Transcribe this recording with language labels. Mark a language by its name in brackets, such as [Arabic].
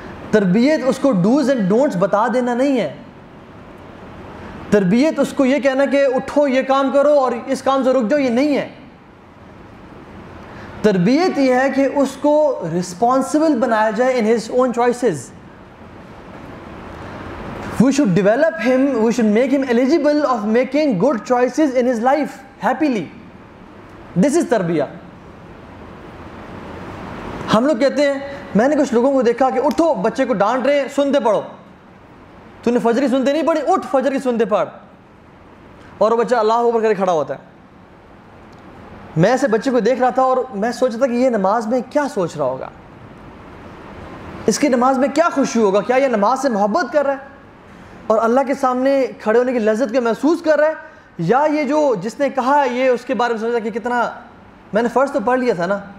[Urdu] تربیت اس کو [English] dos and don'ts [Urdu] بتا دینا نہیں ہے. تربیت اس کو یہ کہنا کہ اٹھو یہ کام کرو اور اس کام سے رک جاؤ، یہ نہیں ہے. تربیت یہ ہے کہ اس کو رسپانسبل بنایا جائے [English] in his own choices. We should develop him, we should make him eligible of making good choices in his life happily. This is تربیہ. [Urdu] ہم لوگ کہتے ہیں، میں نے کچھ لوگوں کو دیکھا کہ اٹھو، بچے کو ڈانٹ رہے ہیں، سنتے پڑھو. تو نے فجر کی سنتے نہیں پڑھی، اٹھ فجر کی سنتے پڑھ. اور وہ بچہ اللہ اکبر کر کے کھڑا ہوتا ہے. میں ایسے بچے کو دیکھ رہا تھا اور میں سوچ رہا تھا کہ یہ نماز میں کیا سوچ رہا ہوگا، اس کی نماز میں کیا خوشی ہوگا، کیا یہ نماز سے محبت کر رہا ہے اور اللہ کے سامنے کھڑے ہونے کی لذت کو محسوس کر رہا ہے، یا یہ جو جس نے کہا یہ اس کے بارے میں سوچا کہ کتنا میں نے فرض تو پڑھ لیا تھا نا.